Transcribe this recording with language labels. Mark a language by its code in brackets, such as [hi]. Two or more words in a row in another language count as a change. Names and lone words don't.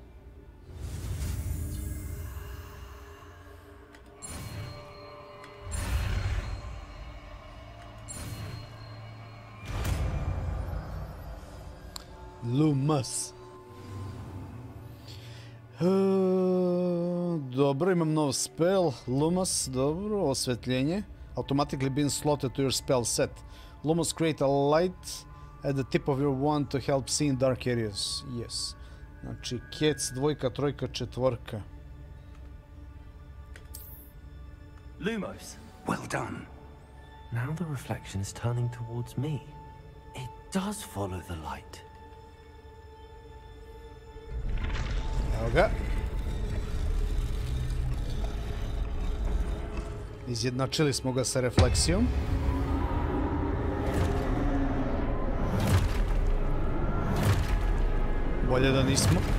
[sr] Lumos. Dobro, imam nov spell. Lumos, dobro, osvetljenje. [en] Automatically being slotted to your spell set. Lumos create a light at the tip of your wand to help see in dark areas. Yes. [sr] Znači, kec, dvojka, trojka, četvorka. Lumos. [en] Well done. Now the reflection is turning towards me. It does follow the light. [sr] Evo ga. Izjednačili smo ga sa refleksijom. Bolje da nismo.